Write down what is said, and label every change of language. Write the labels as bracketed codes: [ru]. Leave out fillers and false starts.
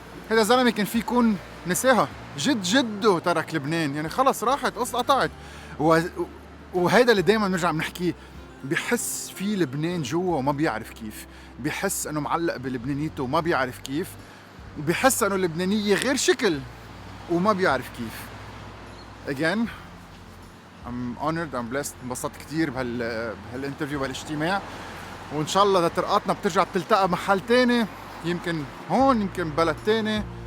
[ar] هذا زلمة كان في يكون نساها، جده ترك لبنان، يعني خلص راحت قصة قطعت. وهذا اللي دايما بنرجع بنحكيه، بيحس في لبنان جوا وما بيعرف كيف، بيحس انه معلق بلبنانيته وما بيعرف كيف، وبيحس انه اللبنانية غير شكل وما بيعرف كيف. [en] Again, I'm honored, I'm blessed. [ar] انبسطت كتير بهالانترفيو بهالاجتماع، وإن شاء الله إذا طرقاتنا بترجع تلتقى محل تاني، يمكن هون يمكن بلد تاني،